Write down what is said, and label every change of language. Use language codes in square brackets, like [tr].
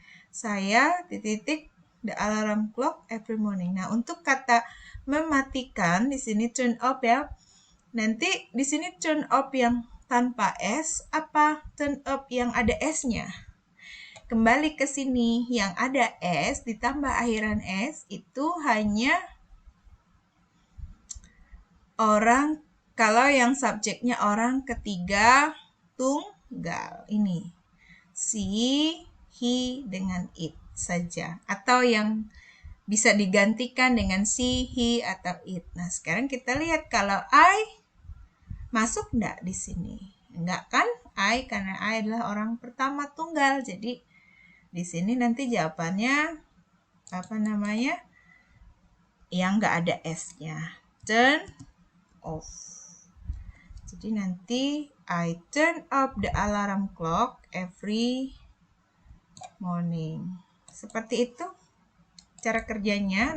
[en] Saya the alarm clock every morning. [id] Nah, untuk kata mematikan di sini turn off ya. Nanti di sini turn off yang tanpa S apa turn off yang ada S-nya? Kembali ke sini, yang ada S ditambah akhiran S itu hanya orang, kalau yang subjeknya orang ketiga tunggal ini. She, he dengan it saja. Atau yang bisa digantikan dengan she, he, atau it. Nah, sekarang kita lihat kalau I masuk enggak di sini? Enggak kan? I, karena I adalah orang pertama tunggal. Jadi di sini nanti jawabannya yang enggak ada S-nya. [en] Turn off. [id] Jadi nanti [en] I turn off the alarm clock every morning. [id] Seperti itu cara kerjanya.